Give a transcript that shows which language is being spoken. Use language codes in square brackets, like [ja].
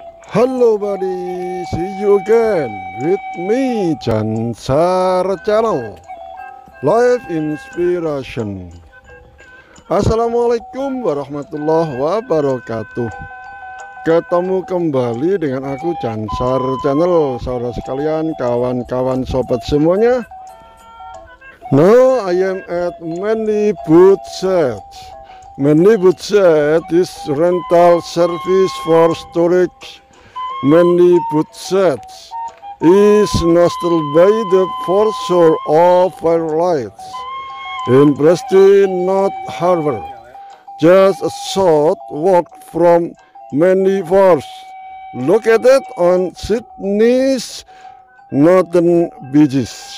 [en] Hello buddy, see you again with me Jansar Channel Live Inspiration. [ar] Assalamualaikum warahmatullahi wabarakatuh. [id] Ketemu kembali dengan aku Jansar Channel, saudara sekalian, kawan-kawan, sobat semuanya. [en] Now I am at Manly Boot Shed. Manly Boot Shed is rental service for storage. Manly Boot Shed is nestled by the foreshore of Firelights in Preston North Harbour, just a short walk from Manly Wharf, located on Sydney's northern beaches.